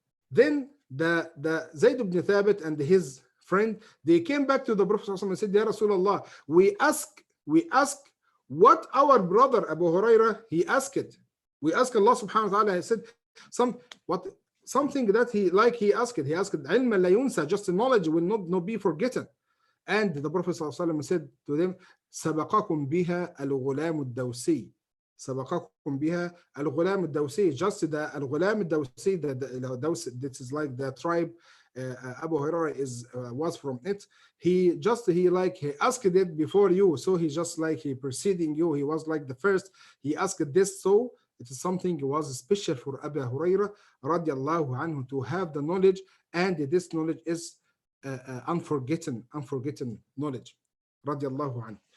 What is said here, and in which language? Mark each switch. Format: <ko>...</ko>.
<en>Then the Zayd ibn Thabit and his friend, they came back to the Prophet sallallahu alaihi wasallam and said, Ya Rasulullah, we ask what our brother Abu Hurairah he asked it. We ask Allah subhanahu wa ta'ala, he said something that he asked. He asked</en> <ar>ilma la yunsa,</ar> <en>just knowledge will not be forgotten. And the Prophet sallallahu alaihi wasallam said to them,</en> <ar>سبقكم بها الغلام الدوسي. سبقكم بها الغلام الدوسي.</ar> <en>Just the</en> <ar>الغلام الدوسي,</ar> <en>this is like the tribe Abu Hurairah was from it. He asked it before you, so he preceding you. He was like the first. He asked this, so it is something was special for Abu Hurairah radiallahu anhu to have the knowledge, and this knowledge is unforgotten knowledge radiallahu anhu.</en>